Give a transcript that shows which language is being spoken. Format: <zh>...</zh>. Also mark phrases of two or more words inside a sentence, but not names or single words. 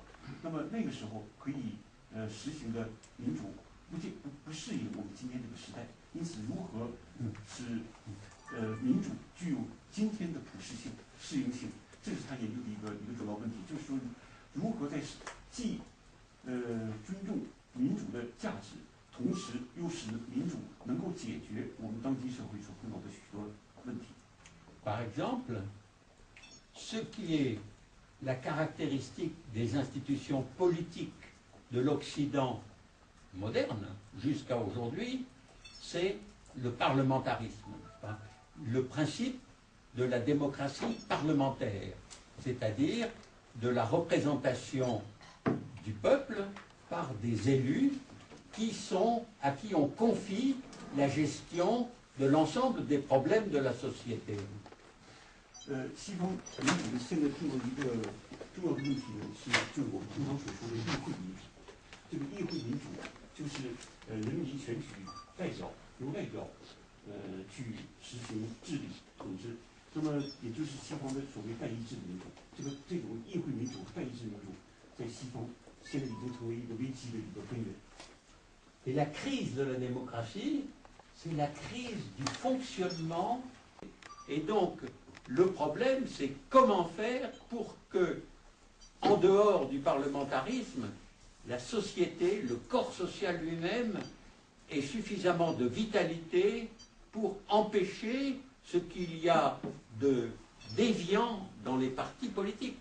<zh>那么那个时候可以实行的民主不适应我们今天这个时代，因此如何使民主具有今天的普适性、适应性，这是他研究的一个主要问题，就是说如何在既尊重民主的价值，同时又使民主能够解决我们当今社会所碰到的许多问题。</zh> <fr>Par exemple, ce qui est la caractéristique des institutions politiques de l'Occident moderne jusqu'à aujourd'hui, c'est le parlementarisme, le principe de la démocratie parlementaire, c'est-à-dire de la représentation du peuple par des élus à qui on confie la gestion de l'ensemble des problèmes de la société.</fr> <zh>西方民主的现在碰到一个重要的问题呢，就是我们通常所说的议会民主。这个议会民主就是人民选举代表，由代表去实行治理统治。那么也就是西方的所谓代议制民主。这种议会民主和代议制民主，在西方现在已经成为一个危机的一个根源。</zh> <fr>Et la crise de la démocratie, c'est la crise du fonctionnement. Et donc, le problème, c'est comment faire pour que, en dehors du parlementarisme, la société, le corps social lui-même, ait suffisamment de vitalité pour empêcher ce qu'il y a de déviant dans les partis politiques.</fr>